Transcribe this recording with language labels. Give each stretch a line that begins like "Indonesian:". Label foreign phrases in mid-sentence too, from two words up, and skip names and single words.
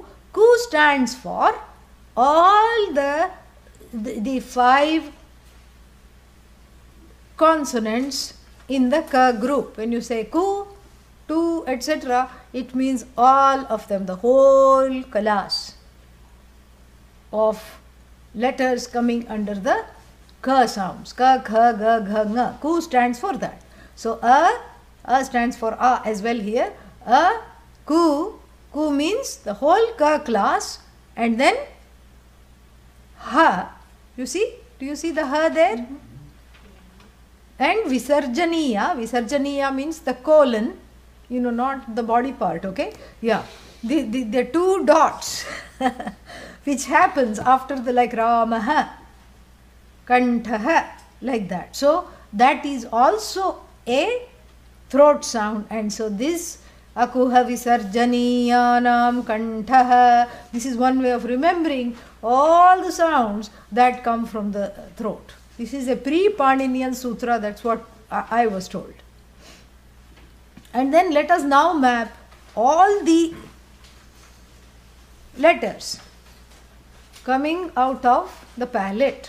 English: Ku stands for all the 5 consonants in the ka group. When you say ku, tu, etc., it means all of them, the whole class of letters coming under the ka sounds. Ka, kha, ga, gha, nga. Ku stands for that. So a stands for a as well here. A, ku means the whole ka class, and then ha. You see? Do you see the ha there? Mm-hmm. And visarjaniya means the colon, not the body part, okay? Yeah. The 2 dots which happens after the like ramaha, kantaha, like that. So that is also a throat sound, and so this
Sanskrit: akuha visarjaniyanam kantaha,
English: this is one way of remembering all the sounds that come from the throat. This is a pre-Paninian sutra, that's what I was told. And then let us now map all the letters coming out of the palate.